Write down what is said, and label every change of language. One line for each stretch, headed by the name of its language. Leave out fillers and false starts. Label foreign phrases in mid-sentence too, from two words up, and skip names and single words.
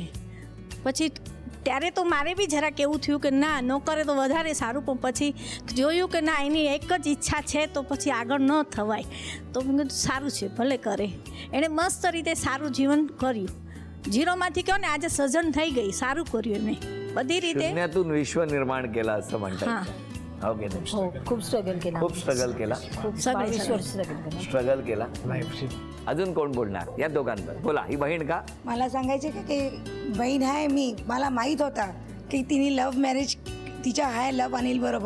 Gujarati: પછી ત્યારે તો મારે બી જરાક એવું થયું કે ના ન કરે તો વધારે સારું, પણ પછી જોયું કે ના એની એક જ ઈચ્છા છે તો પછી આગળ ન થવાય, તો મેં કીધું સારું છે ભલે કરે. એણે મસ્ત રીતે સારું જીવન કર્યું, झिरोમાંથી કહો ને આજે સર્जन થઈ ગઈ, સારું કર્યું એમને બધી રીતે.
Marathi: शून्यातून विश्व निर्माण केला असं म्हणतात. ओके, खूप स्ट्रगल केला, खूप स्ट्रगल केला, 22 वर्ष स्ट्रगल केला. अजून कोण बोलणार या दोघांवर? बोला. ही बहीण का? मला सांगायचे की बहीण आहे मी, मला माहीत होता की तिने
English: love marriage
Marathi: तिच्या आहे लव्ह अनिल बरोबर.